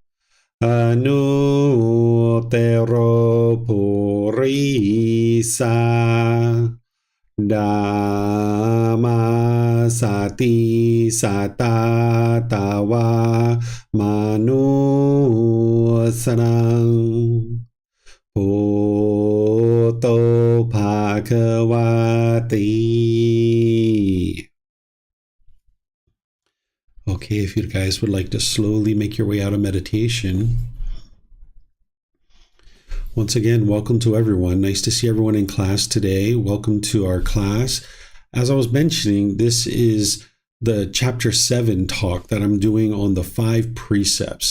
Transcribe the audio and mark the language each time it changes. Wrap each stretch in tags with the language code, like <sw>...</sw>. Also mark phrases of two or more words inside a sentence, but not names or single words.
<pi>Anuttaro Purisa Dhamma Sati Satatawa Manusanang Bhutto Bhagavati.</pi> <en>Okay, if you guys would like to slowly make your way out of meditation. Once again, welcome to everyone. Nice to see everyone in class today. Welcome to our class. As I was mentioning, this is the chapter 7 talk that I'm doing on the 5 precepts.</en>